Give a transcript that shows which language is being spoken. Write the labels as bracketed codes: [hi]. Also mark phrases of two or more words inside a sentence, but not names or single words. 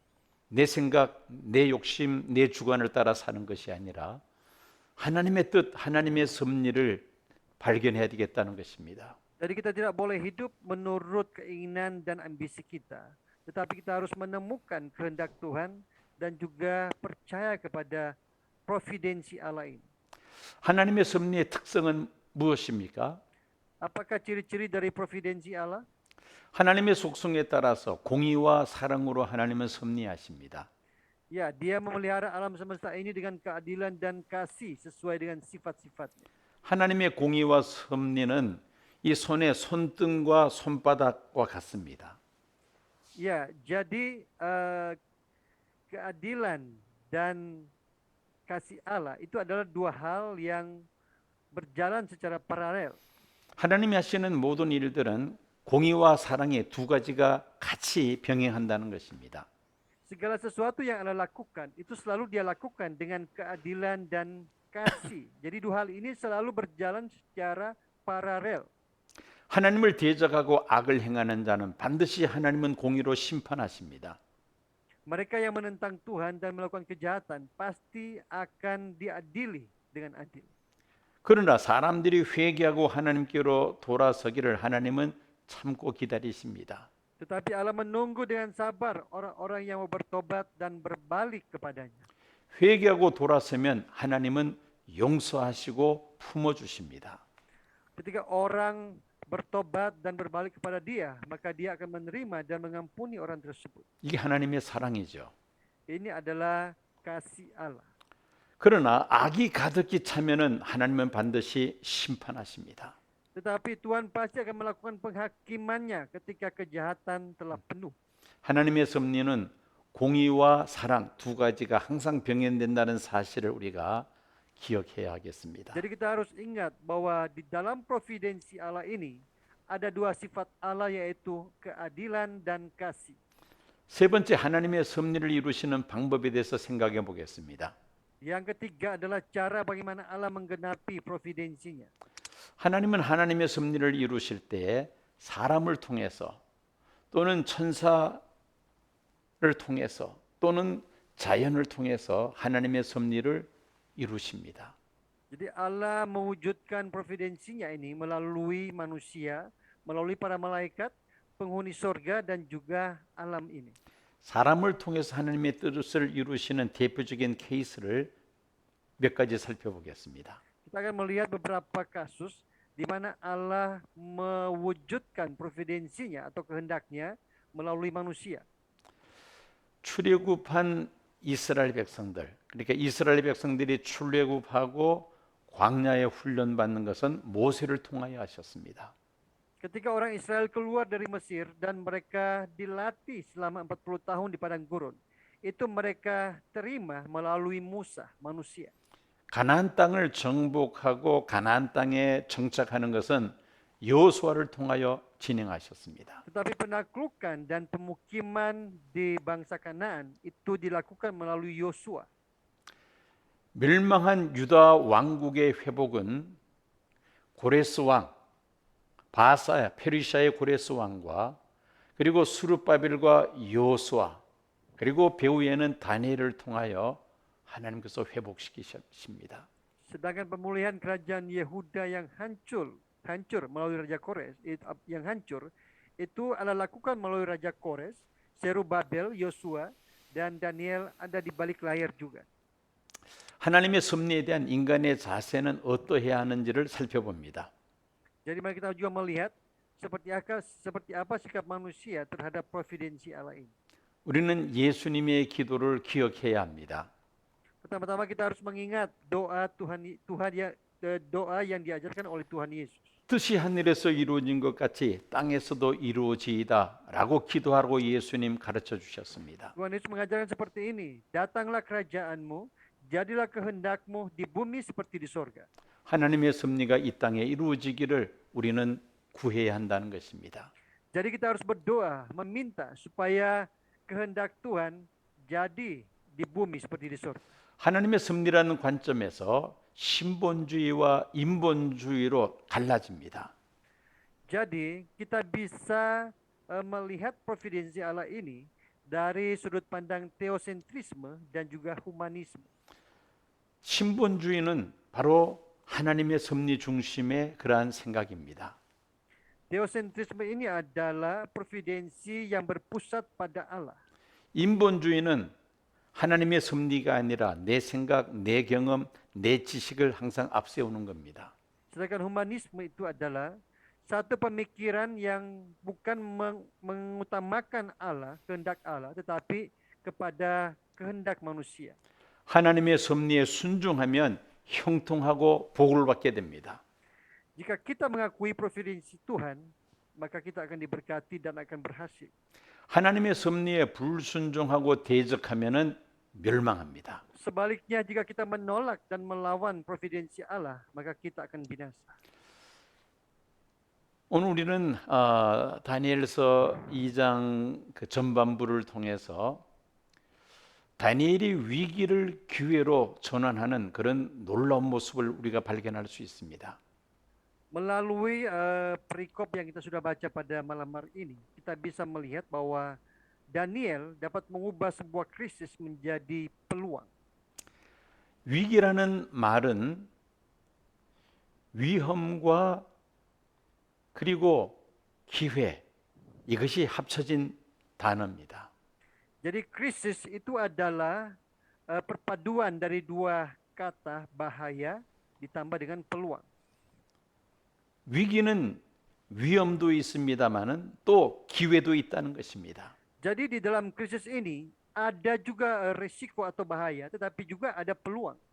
[ko] 내 생각, 내 욕심, 내 주관을 따라 사는 것이 아니라 하나님의 뜻, 하나님의 섭리를 발견해야 되겠다는 것입니다. [id] Jadi kita tidak boleh hidup menurut keinginan dan ambisi kita, tetapi kita harus menemukan kehendak Tuhan dan juga percaya kepada providensi Allah ini. [ko] 하나님의 섭리의 특성은 무엇입니까? [id] Apakah ciri-ciri dari providensi Allah? [ko] 하나님의 속성에 따라서 공의와 사랑으로 하나님은 섭리하십니다. [id] Ya, Dia memelihara alam semesta ini dengan keadilan dan kasih sesuai dengan sifat-sifatnya. [ko] 하나님의 공의와 섭리는 이 손의 손등과 손바닥과 같습니다. [id] Ya, jadi keadilan dan kasih Allah itu adalah dua hal yang berjalan secara paralel. [ko] 하나님이 하시는 모든 일들은 공의와 사랑의 두 가지가 같이 병행한다는 것입니다. [id] Segala sesuatu yang Allah lakukan itu selalu dia lakukan dengan keadilan dan kasih. Jadi dua hal ini selalu berjalan secara paralel. [ko] 하나님을 대적하고 악을 행하는 자는 반드시 하나님은 공의로 심판하십니다. [id] Mereka yang menentang Tuhan dan melakukan kejahatan pasti akan diadili dengan adil. [ko] 그러나 사람들이 회개하고 하나님께로 돌아서기를 하나님은 참고 기다리십니다. [id] Tetapi Allah menunggu dengan sabar orang-orang yang mau bertobat dan berbalik kepadanya. [ko] 회개하고 돌아서면 하나님은 용서하시고 품어주십니다. [id] Ketika orang bertobat dan berbalik kepada Dia, maka Dia akan menerima dan mengampuni orang tersebut. [ko] 이게 하나님의 사랑이죠. [id] Ini adalah kasih Allah. [ko] 그러나 악이 가득히 차면은 하나님은 반드시 심판하십니다. [id] Tetapi Tuhan pasti akan melakukan penghakimannya ketika kejahatan telah penuh. [ko] 하나님의 섭리는 공의와 사랑 두 가지가 항상 병행된다는 사실을 우리가 기억해야 하겠습니다. [id] Jadi kita harus ingat bahwa di dalam providensi Allah ini ada dua sifat Allah yaitu keadilan dan kasih. [ko] 세 번째 하나님의 섭리를 이루시는 방법에 대해서 생각해 보겠습니다. [id] Yang ketiga adalah cara bagaimana Allah menggenapi providensinya. [ko] 하나님은 하나님의 섭리를 이루실 때 사람을 통해서 또는 천사를 통해서 또는 자연을 통해서 하나님의 섭리를 이루십니다. [id] Jadi Allah mewujudkan providensinya ini melalui manusia, melalui para malaikat, penghuni sorga dan juga alam ini. [ko] 사람을 통해서 하나님의 뜻을 이루시는 대표적인 케이스를 몇 가지 살펴보겠습니다. [id] Kita akan melihat beberapa kasus di mana Allah mewujudkan providensinya atau kehendaknya melalui manusia. [ko] 출애굽한 이스라엘 백성들, 그러니까 이스라엘 백성들이 출애굽하고 광야에 훈련받는 것은 모세를 통하여 하셨습니다. [id] Ketika orang Israel keluar dari Mesir dan mereka dilatih selama 40 tahun di padang gurun, itu mereka terima melalui Musa, manusia. [ko] 가나안 땅을 정복하고 가나안 땅에 정착하는 것은 여호수아를 통하여 진행하셨습니다. [id] Tetapi penaklukan dan pemukiman di bangsa Kanaan itu dilakukan melalui Yosua. [ko] 멸망한 유다 왕국의 회복은 고레스 왕, 바사야 페르시아의 고레스 왕과 그리고 수르바벨과 여호수아 그리고 배후에는 다니엘을 통하여 하나님께서 회복시키십니다. [id] Sedangkan pemulihan kerajaan Yehuda yang hancur melalui Raja Kores, yang hancur itu Allah lakukan melalui Raja Kores, Zerubabel, Yosua dan Daniel ada di balik layar juga. [ko] 하나님의 섭리에 대한 인간의 자세는 어떠해야 하는지를 살펴봅니다. [id] Jadi mari kita juga melihat seperti apa sikap manusia terhadap providensi Allah ini. [ko] 우리는 예수님의 기도를 기억해야 합니다. [id] Pertama-tama kita harus mengingat doa doa yang diajarkan oleh Tuhan Yesus. [ko] 뜻이 하늘에서 이루어진 것 같이 땅에서도 이루어지이다라고 기도하라고 예수님 가르쳐 주셨습니다. [id] Tuhan Yesus mengajarkan seperti ini, datanglah kerajaanmu, jadilah kehendakmu di bumi seperti di sorga. [ko] 하나님의 섭리가 이 땅에 이루어지기를 우리는 구해야 한다는 것입니다. [id] Jadi kita harus berdoa, meminta supaya kehendak Tuhan jadi di bumi seperti di sorga. [ko] 하나님의 섭리라는 관점에서 신본주의와 인본주의로 갈라집니다. [id] Jadi kita bisa melihat providensi Allah ini dari sudut pandang teosentrisme dan juga humanisme. [ko] 신본주의는 바로 하나님의 섭리 중심의 그러한 생각입니다. [id] Teosentrisme ini adalah providensi yang berpusat pada Allah. [ko] 인본주의는 하나님의 섭리가 아니라 내 생각, 내 경험, 내 지식을 항상 앞세우는 겁니다. [id] Sedangkan humanisme itu adalah satu pemikiran yang bukan mengutamakan Allah, kehendak Allah, tetapi kepada kehendak manusia. [ko] 하나님의 섭리에 순종하면 형통하고 복을 받게 됩니다. [id] Jika kita mengakui providensi Tuhan, maka kita akan diberkati dan akan berhasil. [ko] 하나님의 섭리에 불순종하고 대적하면은 멸망합니다. [id] Sebaliknya, jika kita menolak dan melawan providensi Allah, maka kita akan binasa. [ko] 오늘 우리는 다니엘서 2장 그 전반부를 통해서 다니엘이 위기를 기회로 전환하는 그런 놀라운 모습을 우리가 발견할 수 있습니다. [id] Melalui perikop yang kita sudah baca pada malam hari ini, kita bisa melihat bahwa Daniel dapat mengubah sebuah krisis menjadi peluang. [ko] 위기라는 말은 위험과 그리고 기회, 이것이 합쳐진 단어입니다. [id] Jadi krisis itu adalah perpaduan dari dua kata, bahaya ditambah dengan peluang. [ko] 위기는 위험도 있습니다만은 또 기회도 있다는 것입니다. [id] Jadi di dalam krisis ini ada juga risiko atau bahaya, tetapi juga ada peluang.